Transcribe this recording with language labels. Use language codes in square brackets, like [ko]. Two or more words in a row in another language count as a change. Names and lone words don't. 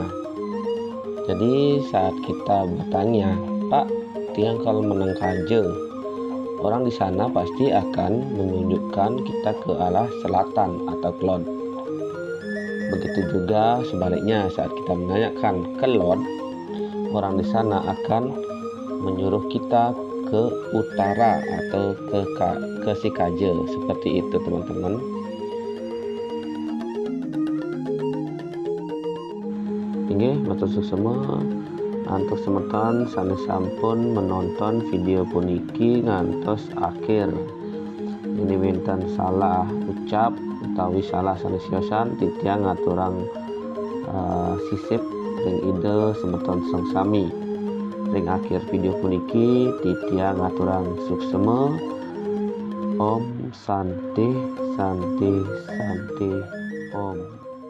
[id] Jadi saat kita bertanya, Pak, tiang kalau menang kaje, orang di sana pasti akan menunjukkan kita ke arah selatan atau kelon. Begitu juga sebaliknya saat kita menanyakan kelon, orang di sana akan menyuruh kita ke utara atau ke si kaje. Seperti itu teman-teman. [ban] Inggih matur suksema antos semeton sanes sampun menonton video puniki ngantos akhir. Ini winten salah ucap utawi salah sanesyosan titiang ngaturang sisip ring ide semeton sangsami. Ring akhir video puniki titiang ngaturang suksema. [sa] Om Santi Santi Santi Om.